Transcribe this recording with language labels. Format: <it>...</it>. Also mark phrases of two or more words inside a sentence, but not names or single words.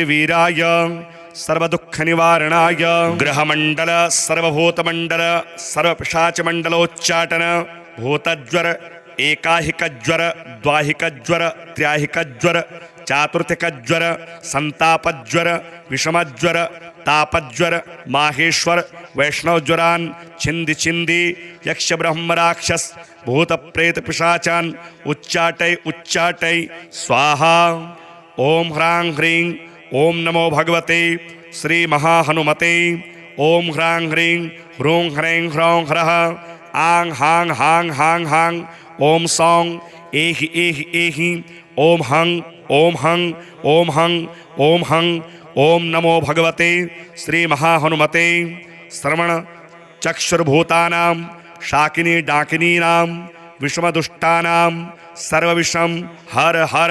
<sa>वीराय सर्वदुःख निवारणाय ग्रहमंडल सर्वभूतमंडल सर्वपिशाचमंडलोच्चाटन भूतज्वर एकाहिकज्वर द्वाहिकज्वर त्र्याहिकज्वर चातुर्थिकज्वर संतापज्वर विषमज्वर तापज्वर माहेश्वर वैष्णवज्वरान छिंदी छिंदी यक्ष ब्रह्म राक्षस भूतप्रेतपिशाचान् उच्चाटय उच्चाटय स्वाहा। ओम ह्रां ह्रीं ओम नमो भगवते श्री महाहनुमते। ओम ह्रां ह्रीं ह्रूं ह्रैं ह्रौं ह्रः आं हां हां हां हां। ओम सौं एहि एहि एहि। ओम हं ओम हं ओम हं ओम हं। ओम नमो भगवते श्री महाहनुमते। श्रवण चक्षुर्भूतानां शाकिनी डाकिनीनां विषमदुष्टानां सर्वविषं हर हर।</sa>